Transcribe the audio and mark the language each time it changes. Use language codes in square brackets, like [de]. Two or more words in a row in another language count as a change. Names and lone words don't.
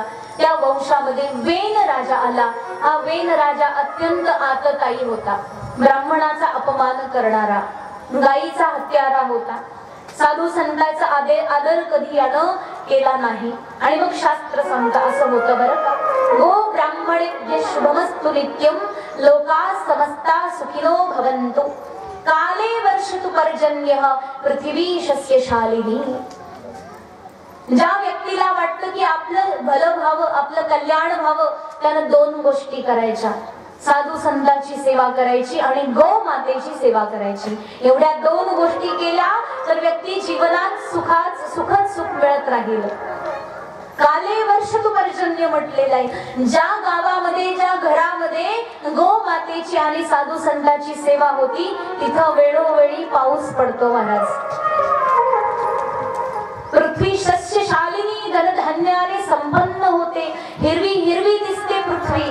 [mr] त्या वंशामध्ये वेन राजा आला. हा वेन राजा अत्यंत आतताई होता. ब्राह्मणाचा अपमान करणारा, गायीचा हत्यारा होता. साधू संतांचा आदर कधी यानं केला नाही. आणि मग शास्त्र सांगता असं होतं बरं का, [sa] गो ब्राह्मणे शुभमस्तु नित्यम लोका समस्ता सुखिनो भवन्तु काले वर्षतु पर्जन्यः पृथ्वी शस्यशालिनी. [mr] ज्या व्यक्तीला वाटतं की आपलं भलं व्हावं, आपलं कल्याण व्हावं, त्यानं 2 गोष्टी करायच्या. साधू संतांची सेवा करायची आणि गौ मातेची सेवा करायची. एवढ्या 2 गोष्टी केल्या तर व्यक्ती जीवनात सुखद सुख मिळत राहील. [sa] काले वर्षतु पर्जन्य [mr] म्हटलेलं आहे. ज्या गावामध्ये, ज्या घरामध्ये गो मातेची आणि साधू संतांची सेवा होती, तिथं वेळोवेळी पाऊस पडतो महाराज. [sa] पृथ्वी शस्यशालिनी, [mr] धनधान्याने संपन्न होते. हिरवी हिरवी दिसते पृथ्वी.